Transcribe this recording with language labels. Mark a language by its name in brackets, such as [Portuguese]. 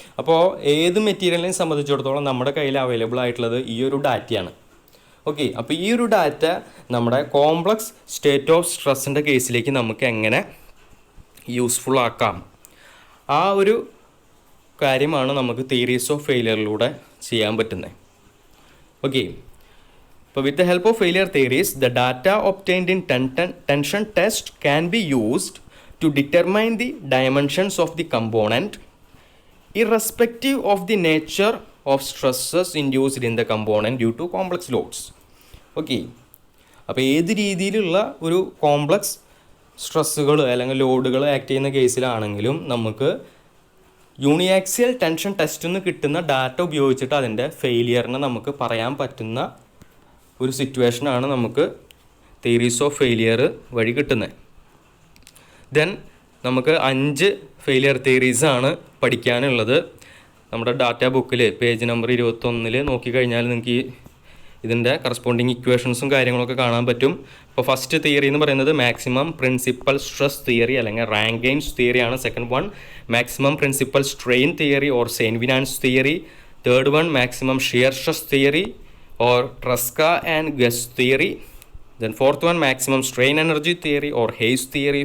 [Malayalam] അപ്പോൾ ഏത് മെറ്റീരിയലിനെ സംബന്ധിച്ചിടത്തോളം നമ്മുടെ കയ്യിൽ അവൈലബിൾ ആയിട്ടുള്ളത് ഈ ഒരു ഡാറ്റയാണ്. ഓക്കെ, അപ്പോൾ ഈ ഒരു ഡാറ്റ നമ്മുടെ കോംപ്ലക്സ് സ്റ്റേറ്റ് ഓഫ് സ്ട്രെസ്സിൻ്റെ കേസിലേക്ക് നമുക്ക് എങ്ങനെ യൂസ്ഫുൾ ആക്കാം, ആ ഒരു കാര്യമാണ് നമുക്ക് തിയറീസ് ഓഫ് ഫെയിലിയറിലൂടെ ചെയ്യാൻ പറ്റുന്നത്. [English] Okay, അപ്പോൾ with the help of failure theories the data obtained in tension test can be used to determine the dimensions of the component irrespective of the nature of stresses induced in the component due to complex loads. [Malayalam] Okay, അപ്പോൾ ഏത് രീതിയിലുള്ള ഒരു complex സ്ട്രെസ്സുകൾ അല്ലെങ്കിൽ ലോഡുകൾ act ചെയ്യുന്ന കേസിലാണെങ്കിലും നമുക്ക് യൂണിയാക്സിയൽ tension ടെസ്റ്റിൽ നിന്ന് കിട്ടുന്ന ഡാറ്റ ഉപയോഗിച്ചിട്ട് അതിൻ്റെ ഫെയിലിയറിനെ നമുക്ക് പറയാൻ പറ്റുന്ന ഒരു സിറ്റുവേഷനാണ് നമുക്ക് തിയറീസ് ഓഫ് ഫെയിലിയർ വഴി കിട്ടുന്നത്. ദെൻ നമുക്ക് 5 ഫെയിലിയർ തിയറീസാണ് പഠിക്കാനുള്ളത്. നമ്മുടെ ഡാറ്റ ബുക്കിൽ പേജ് നമ്പർ 21 നോക്കിക്കഴിഞ്ഞാൽ നിങ്ങൾക്ക് ഇതിൻ്റെ കറസ്പോണ്ടിങ് ഇക്വേഷൻസും കാര്യങ്ങളൊക്കെ കാണാൻ പറ്റും. ഇപ്പോൾ ഫസ്റ്റ് തിയറി എന്ന് പറയുന്നത് മാക്സിമം പ്രിൻസിപ്പൽ സ്ട്രെസ് തിയറി അല്ലെങ്കിൽ Rankine's തിയറിയാണ്. [English] Second one maximum principal strain theory or Saint Venant's theory. Third one maximum shear stress theory or Tresca and Guest theory. Then fourth one maximum strain energy theory or Hayes theory.